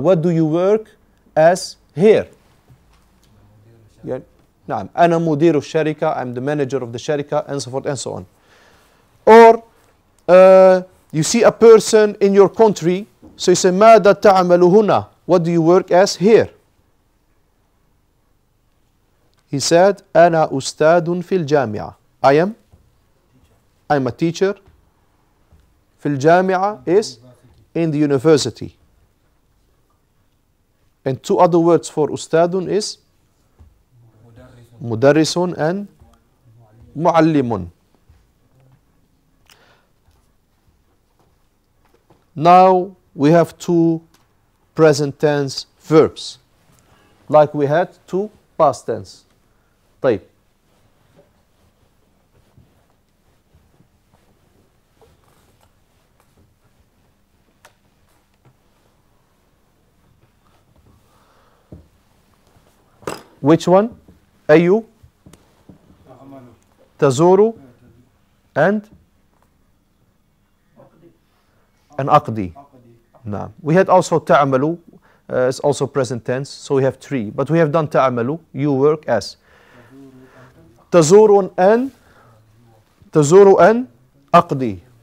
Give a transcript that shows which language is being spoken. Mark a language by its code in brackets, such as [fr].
[en] What do you work as here? Yeah. نعم. [ar] أنا مدير الشركة. [en] I'm the manager of the sharika, and so forth and so on. Or you see a person in your country, so you say, [ar] ماذا تعمل هنا? [en] What do you work as here? He said, [ar] أنا أستاذ في الجامعة. [en] I'm a teacher. [ar] في الجامعة [en] is in the university. And two other words for أستاذ is مدرس and معلم. Now we have two present tense verbs, like we had two past tense. [ar] طيب. [en] Which one? [ar] أيو تزور and أقضي. نعم. [en] We had also تعمل, it's also present tense, so we have three. But we have done تعمل, you work as. [ar] تزور أن أقضي.